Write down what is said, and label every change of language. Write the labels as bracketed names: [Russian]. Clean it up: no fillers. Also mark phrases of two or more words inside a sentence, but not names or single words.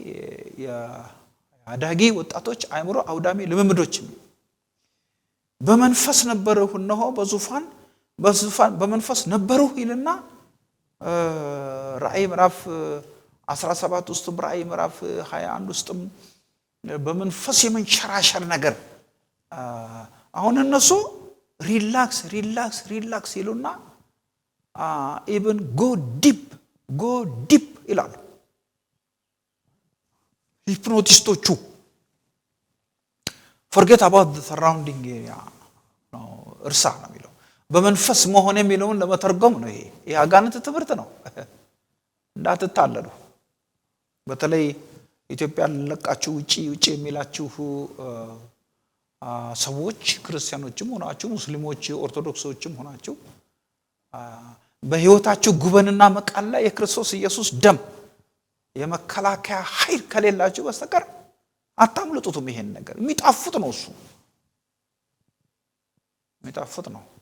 [Amharic] የአዳጊ ወጣቶች አይምሮ አውዳሚ ልምምዶች በመንፈስ ነበሩ እነሆ በዙፋን በመንፈስ ነበሩ ይልና ራእይ ምዕራፍ 17 ውስጥ ራእይ ምዕራፍ 21 ውስጥ በመንፈስ የመንሸራሸር ነገር አሁን እነሱ ሪላክስ ይሉና [English] even go deep [Amharic] ይላሉ ሂፕኖቲስቶቹ። [English] forget about the surrounding area [Amharic] ነው እርሳ ነው የሚለው በመንፈስ መሆን የሚለውን ለመተርጎም ነው። ይሄ የአጋንንት ትምህርት ነው። እንዳትታለሉ። በተለይ ኢትዮጵያን ለቃችሁ ውጪ የሚላችሁ ሰዎች ክርስቲያኖችም ሆናችሁ ሙስሊሞች ኦርቶዶክሶችም ሆናችሁ በህይወታችሁ ጉበንና መቃል ላይ የክርስቶስ ኢየሱስ ደም የመከላከያ ኃይል ከሌላችሁ በስተቀር አታምልጡትም። ይሄን ነገር የሚጣፍጥ ነው። እሱ የሚጣፍጥ ነው።